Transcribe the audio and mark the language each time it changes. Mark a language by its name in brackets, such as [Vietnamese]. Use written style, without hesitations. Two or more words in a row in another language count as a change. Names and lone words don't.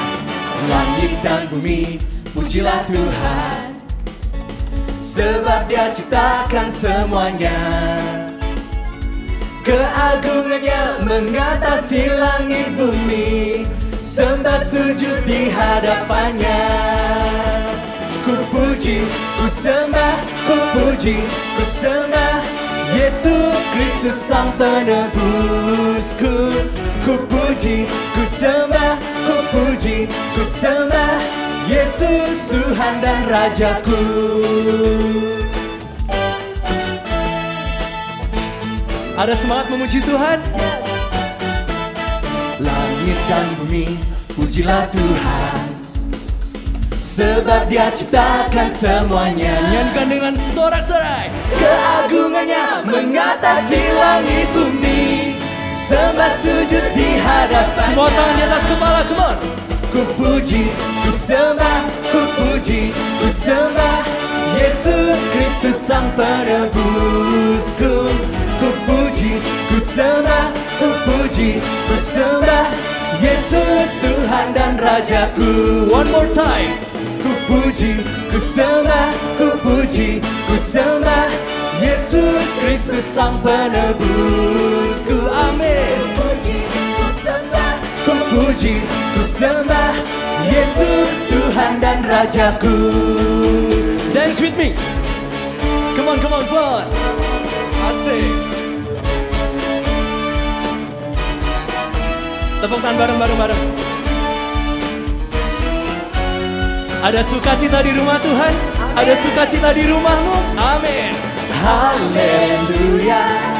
[Indonesian] Langit dan bumi, pujilah Tuhan, sebab Dia ciptakan semuanya. Keagungannya mengatasi langit bumi, sembah sujud di hadapannya. Ku puji, ku sembah, ku puji, ku sembah Yesus Kristus Sang Penebusku. Ku puji, ku sembah, ku puji, ku sembah Yesus Tuhan dan Rajaku. Ada semangat memuji Tuhan? Langit dan bumi, pujilah Tuhan, sebab Dia ciptakan semuanya. Nyanyikan dengan sorak-sorai. Keagungannya mengatasi langit bumi, sembah sujud di hadapan. Semua tangan di atas kepala, [English] come on. [Indonesian] Ku puji, ku sembah, ku puji, ku sembah Yesus Kristus Sang Penebusku. Ku puji, ku sembah, ku puji, ku sembah Yesus Tuhan dan Rajaku. [English] One more time. [Indonesian] Ku puji, ku sembah, ku puji, ku sembah Yesus Kristus Sang Penebusku. Amin. Ku puji, ku sembah, ku puji, ku sembah Yesus Tuhan dan Rajaku. [English] Dance with me. Come on, come on, come on. [Indonesian] Asik. Tepuk tangan bareng-bareng. Ada sukacita di rumah Tuhan. Amen. Ada sukacita di rumahmu. Amin. Haleluya.